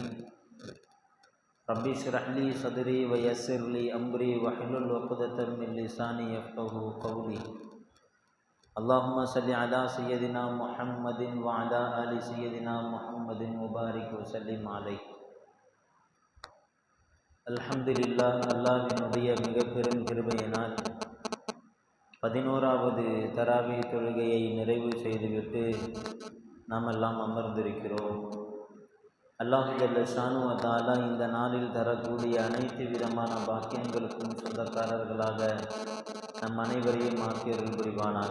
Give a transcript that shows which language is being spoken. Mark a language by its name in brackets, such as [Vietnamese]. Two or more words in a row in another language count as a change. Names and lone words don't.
[Arabic] رب اشرح لي صدري ويسر لي أمري واحلل عقدة من لساني يفقهوا قولي. اللهم صل على سيدنا محمد وعلى آل سيدنا محمد وبارك وسلم عليه. [Tamil] அல்ஹம்துலில்லாஹ். அல்லாஹ்வினுடைய மிக பெரும் கிருபையினால் 11வது தராவி தொழுகையை நிறைவு செய்துவிட்டு நாம் எல்லாம் அமர்ந்திருக்கிறோம். [Arabic] الله جل شأنه و تعالى [Tamil] இந்த நாளில் தரக்கூடிய அனைத்து விதமான பாக்கியங்களுக்கும் சொந்தக்காரர்களாக நம் அனைவரையும் ஆக்கியர்கள் புரிவானாக.